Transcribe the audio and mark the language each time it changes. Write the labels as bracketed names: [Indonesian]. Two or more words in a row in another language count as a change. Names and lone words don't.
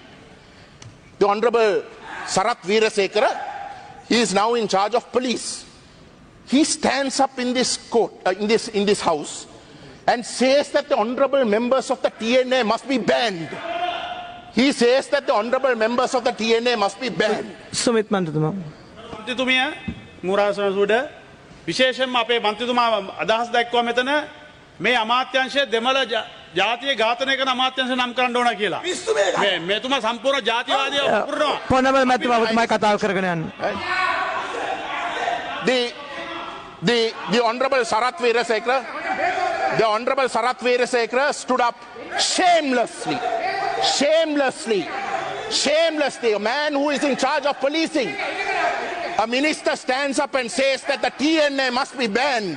[English] The Honorable Sarath Veerasekara, he is now in charge of police. He stands up in this court, in this house, and says that the honorable members of the TNA must be banned. He says that the honorable members of the TNA must be banned. Sumit Mandutuma. [Sinhala] මන්ත්‍රීතුමිය මුරාසන සුඩ විශේෂයෙන්ම අපේ මන්ත්‍රීතුමා අදහස් දැක්වුවා මෙතන මේ අමාත්‍යාංශය දෙමළ ජාතිය ඝාතනය කරන අමාත්‍යාංශ නම් කරන්න ඕන කියලා. මෙතුමා සම්පූර්ණ ජාතිවාදීව පුරනවා. [English] Honorable Matthew, my [Sinhala] කතාව කරගෙන යන්න. [English] The Honorable Sarath Veerasekara, the Honorable Sarath Veerasekara stood up shamelessly, a man who is in charge of policing. A minister stands up and says that the TNA must be banned.